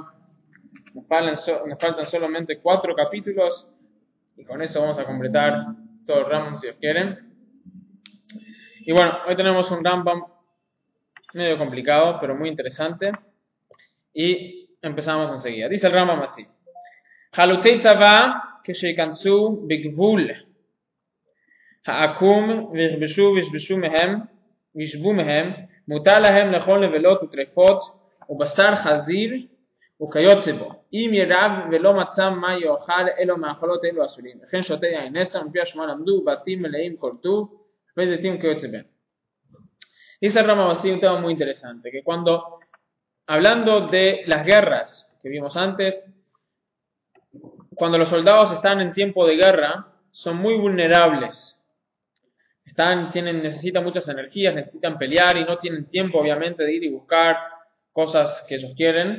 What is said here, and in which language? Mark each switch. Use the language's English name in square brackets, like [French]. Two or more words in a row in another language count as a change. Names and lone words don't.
[Spanish] Nos faltan solamente 4 capítulos y con eso vamos a completar todo el Rambam si Dios quiere. Y bueno, hoy tenemos un Rambam medio complicado pero muy interesante y empezamos enseguida. Dice el Rambam así: [Hebrew] חלוצי צבא כשייכנסו בגבול העקום וישבו מהם מותר להם לאכול נבלות וטרפות ובשר חזיר וכיוצא בו אם ירעב ולא מצא מה יאכל אלו מאכלות אלו אסורים וכן שותה יין נסר מפי השמוע למדו בתים מלאים כל טוב וזיתים כיוצא בהם. [Spanish] Dice el Rambam así un tema muy interesante, que cuando hablando de las guerras que vimos antes, cuando los están en tiempo de guerra, son muy vulnerables. Necesitan muchas energías, necesitan pelear y no tienen tiempo, obviamente, de ir y buscar cosas que ellos quieren.